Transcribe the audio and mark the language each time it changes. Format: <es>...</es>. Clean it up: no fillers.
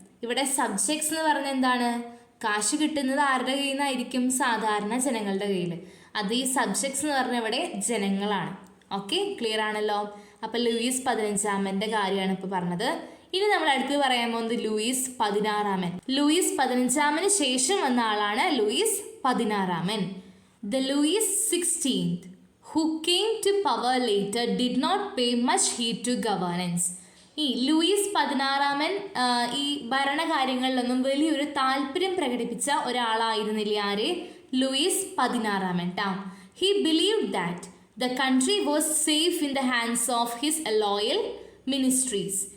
<ml>ഇവിടെ സബ്ജക്ട്സ് എന്ന് പറഞ്ഞാൽ എന്താണ്? കാശ് കിട്ടുന്നത് ആരുടെ കയ്യിൽ നിന്നായിരിക്കും? സാധാരണ ജനങ്ങളുടെ കയ്യിൽ. അത് ഈ സബ്ജക്ട്സ് എന്ന് പറഞ്ഞാൽ ഇവിടെ ജനങ്ങളാണ്. ഓക്കെ, ക്ലിയർ ആണല്ലോ? അപ്പം ലൂയിസ് 15 കാര്യമാണ് ഇപ്പോൾ പറഞ്ഞത്. ഇനി നമ്മൾ അടുത്ത് പറയാൻ പോകുന്നത് ലൂയിസ് 16. ലൂയിസ് 15 ശേഷം വന്ന ആളാണ് Luis 16.</ml> <en>The Louis 16th who came to power later did not pay much heed to governance.</en> <ml>ഈ ലൂയിസ് 16 ഈ ഭരണകാര്യങ്ങളിലൊന്നും വലിയൊരു താല്പര്യം പ്രകടിപ്പിച്ച ഒരാളായിരുന്നില്ല. ആര്?</ml> <en>Louis 16. He believed that the country was safe in the hands of his loyal ministries.</en>